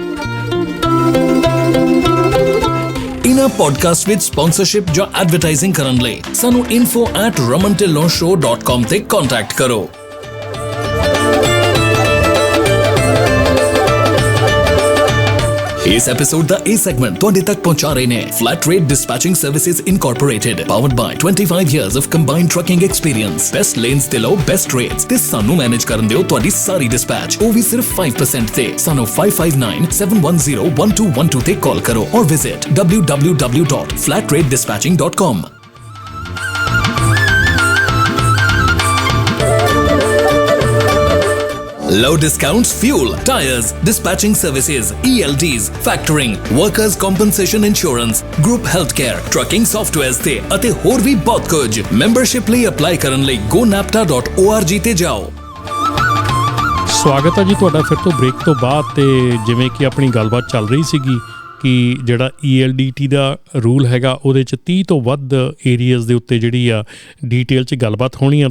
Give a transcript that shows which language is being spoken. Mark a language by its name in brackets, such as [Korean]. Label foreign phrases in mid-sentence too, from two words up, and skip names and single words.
[Punjabi] ਇਨ੍ਹਾਂ ਪੋਡਕਾਸਟ ਵਿੱਚ ਸਪਾਂਸਰਸ਼ਿਪ ਜਾਂ ਐਡਵਰਟਾਈਜ਼ਿੰਗ ਕਰਨ ਲਈ ਸਾਨੂੰ info@ramantillonshow.com ਤੇ ਕੰਟੈਕਟ ਕਰੋ। ਇਸ ਐਪੀਸੋਡ ਦਾ ਇਹ ਸੈਗਮੈਂਟ ਤੁਹਾਡੇ ਤੱਕ ਪਹੁੰਚਾ ਰਹੇ ਨੇ ਫਲੈਟ ਰੇਟ ਡਿਸਪੈਚਿੰਗ ਸਰਵਿਸਿਜ਼ ਇਨਕੋਰਪੋਰੇਟਡ, [English] powered by 25 years of combined trucking experience. best lanes [Punjabi] ਤੇ ਲਓ [English] best rates [Punjabi] ਤੇ ਸਾਨੂੰ ਮੈਨੇਜ ਕਰਨ ਦਿਓ ਤੁਹਾਡੀ ਸਾਰੀ ਡਿਸਪੈਚ, ਉਹ ਵੀ ਸਿਰਫ 5% ਤੇ। ਸਾਨੂੰ 5597101212 ਤੇ ਕਾਲ ਕਰੋ ਔਰ ਵਿਜ਼ਿਟ www.flatrateDispatching.com। [English] Low discounts, fuel, tires, dispatching services, ELDs, factoring, workers' compensation insurance, group healthcare, trucking softwares [Punjabi] ਤੇ ਅਤੇ ਹੋਰ ਵੀ ਬਹੁਤ ਕੁਝ। ਮੈਂਬਰਸ਼ਿਪ ਲਈ ਅਪਲਾਈ ਕਰਨ ਲਈ gonapta.org ਤੇ ਜਾਓ। ਸਵਾਗਤ ਹੈ ਜੀ ਤੁਹਾਡਾ ਫਿਰ ਤੋਂ ਬ੍ਰੇਕ ਤੋਂ ਬਾਅਦ। ਤੇ ਜਿਵੇਂ ਕਿ ਆਪਣੀ ਗੱਲਬਾਤ ਚੱਲ ਰਹੀ ਸੀਗੀ ਕਿ ਜਿਹੜਾ ELDT ਦਾ ਰੂਲ ਹੈਗਾ ਉਹਦੇ 'ਚ 30 ਤੋਂ ਵੱਧ ਏਰੀਆਜ਼ ਦੇ ਉੱਤੇ ਜਿਹੜੀ ਆ ਡੀਟੇਲ 'ਚ ਗੱਲਬਾਤ ਹੋਣੀ ਆ।